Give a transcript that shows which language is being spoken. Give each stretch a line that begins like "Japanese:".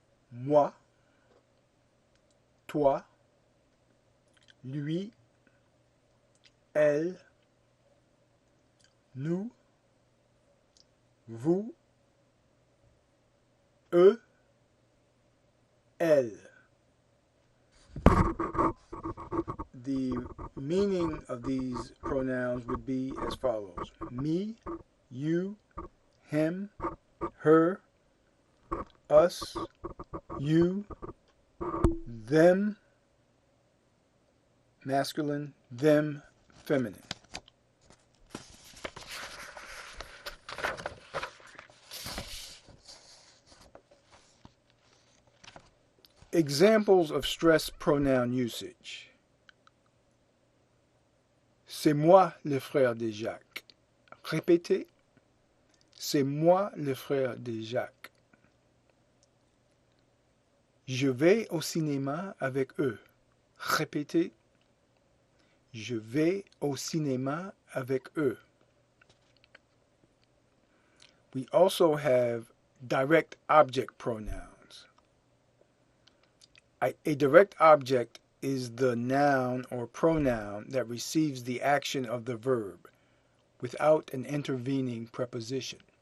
French: Moi, toi, lui, elle, nous, vous, eux, elle.
English: the meaning of these pronouns would be as follows: me, you, him, her, us, you, them, masculine, them, feminine. Examples of stress pronoun usage.
French: C'est moi le frère de Jacques. Répétez. C'est moi le frère de Jacques. Je vais au cinéma avec eux. Répétez. Je vais au cinéma avec eux.
English: We also have direct object pronouns. A direct object is the noun or pronoun that receives the action of the verb without an intervening preposition.